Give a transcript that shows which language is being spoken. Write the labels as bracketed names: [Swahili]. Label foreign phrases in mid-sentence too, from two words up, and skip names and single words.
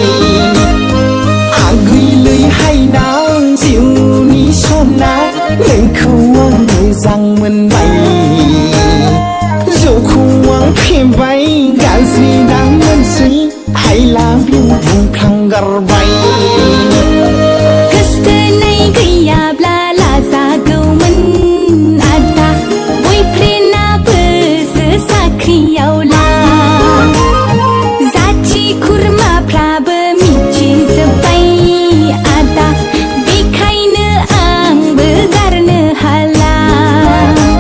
[Bodo] आगैलैहाय ना जिउनि सना नोंखौ आं मोजां मोनबाय जौखौ आं फेबाय गाज्रि दा मोनसै [English] I love you [Bodo] बुंफ्लांगारबाय गैयाब्ला लाजागौमोन आदा बयफ्रेन्डआबोसो साख्रियावला जाथि खुरमाफ्राबो मिथिजोब्बाय आदा बेखायनो आंबो गारनो हाला